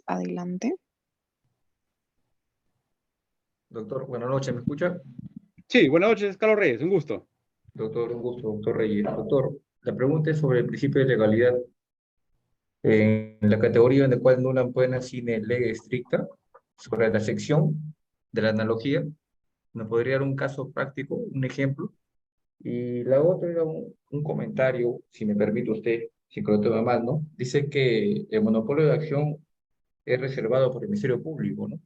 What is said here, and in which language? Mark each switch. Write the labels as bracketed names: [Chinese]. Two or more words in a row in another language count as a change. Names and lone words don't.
[Spanish] Adelante. Doctor, buenas noches, ¿me escucha? Sí, buenas noches, Carlos Reyes, un gusto. Doctor, un gusto, doctor Reyes. Doctor, la pregunta es sobre el principio de legalidad. En la categoría en la cual [Latin] nula buena sine lege stricta, [Spanish] sobre la sección de la analogía, ¿me podría dar un caso práctico, un ejemplo? Y la otra era un comentario, si me permite usted, si que lo toma mal, ¿no? Dice que el monopolio de acción es reservado por el Ministerio Público, ¿no?